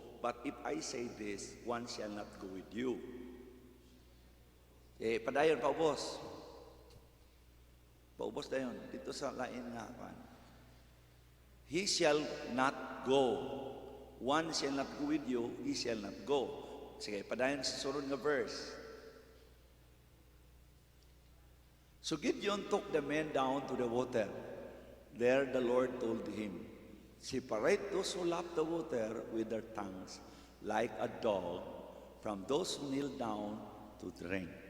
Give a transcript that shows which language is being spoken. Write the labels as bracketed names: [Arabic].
[English] But if I say this, one shall not go with you. [Cebuano] Padayon, paubos. Paubos dayon. Dito sa lain nga. [English] He shall not go. One shall not go with you, he shall not go. [Cebuano] Sige, padayon sa sunod nga verse. [English] So Gideon took the men down to the water. There the Lord told him, separate those who lap the water with their tongues like a dog from those who kneel down to drink.